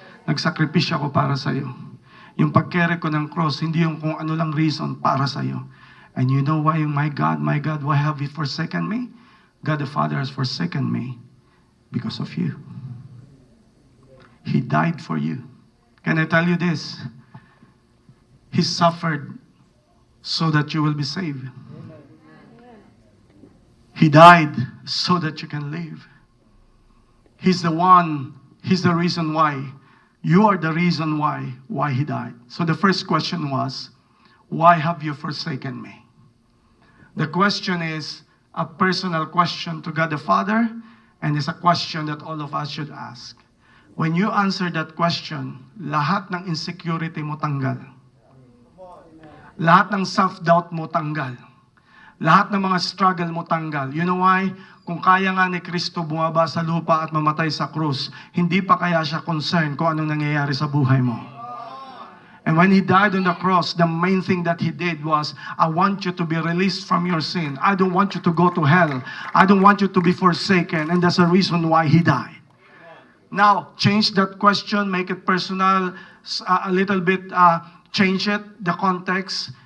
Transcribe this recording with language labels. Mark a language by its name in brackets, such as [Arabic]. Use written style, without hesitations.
[Filipino] Nagsakripisyo ako para sa iyo. Yung pag-carry ko ng cross, hindi yung kung ano lang reason para sa iyo. [English] And you know why, my God, why have you forsaken me? God the Father has forsaken me because of you. He died for you. Can I tell you this? He suffered so that you will be saved. He died so that you can live. He's the reason why. You are the reason why He died. So the first question was, why have you forsaken me? The question is a personal question to God the Father, and it's a question that all of us should ask. When you answer that question, lahat ng insecurity mo tanggal. [Filipino] Lahat ng self-doubt mo tanggal. Lahat ng mga struggle mo tanggal. You know why? Kung kaya nga ni Kristo bumaba sa lupa at mamatay sa krus, hindi pa kaya siya concerned kung anong nangyayari sa buhay mo. [English] And when He died on the cross, the main thing that He did was, I want you to be released from your sin. I don't want you to go to hell. I don't want you to be forsaken. And that's the reason why He died. Now, change that question, make it personal, a little bit, change it, the context.